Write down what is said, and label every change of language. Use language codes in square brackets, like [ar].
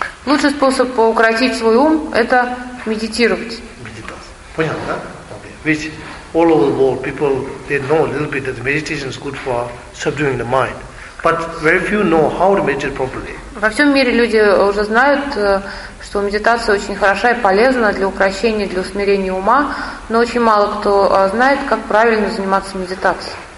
[ru] Лучший способ укротить свой ум – это медитировать. Медитация. Понятно, да? Okay. [en] Which all over the world people, they know a little bit that meditation is good for subduing the mind. But very few know how to meditate properly. [ru] Во всем мире люди уже знают, что медитация очень хороша и полезна для укрощения, для усмирения ума. Но очень мало кто знает, как правильно заниматься медитацией.